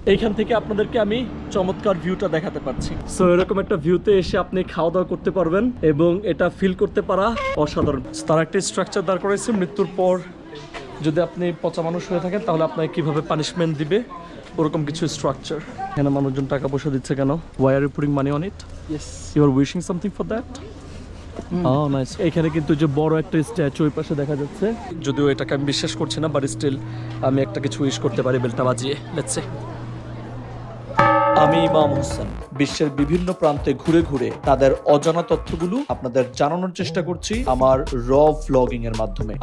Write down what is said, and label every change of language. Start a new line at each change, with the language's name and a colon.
Bangla: এইখান থেকে আপনাদেরকে আমি চমৎকার ভিউটা দেখাতে পারছি। সো এরকম একটা ভিউতে এসে আপনি খাওয়া দাওয়া করতে পারবেন এবং এটা ফিল করতে পারা অসাধারণ। তার একটা স্ট্রাকচার দাঁড় করেছে, মৃত্যুর পর যদি আপনি পচা মানুষ হয়ে থাকেন তাহলে আপনাকে কিভাবে পানিশমেন্ট দিবে ওরকম কিছু স্ট্রাকচার। এখানে মানুষজন টাকা পয়সা দিচ্ছে কেন?
English: Why are you putting money on it? Yes. You are wishing something for that? Oh, nice.
Bangla: এখানে কিন্তু যে বড় একটা স্ট্যাচু ওই পাশে দেখা যাচ্ছে, যদিও এটাকে আমি বিশ্বাস করছি না, বাট স্টিল আমি একটা কিছু উইশ করতে পারি বেলটা বাজিয়ে।
English: Let's say.
Bangla: আমি ইমাম হোসেন বিশ্বের বিভিন্ন প্রান্তে ঘুরে ঘুরে তাদের অজানা তথ্যগুলো আপনাদের জানানোর চেষ্টা করছি আমার র ভ্লগিং এর মাধ্যমে।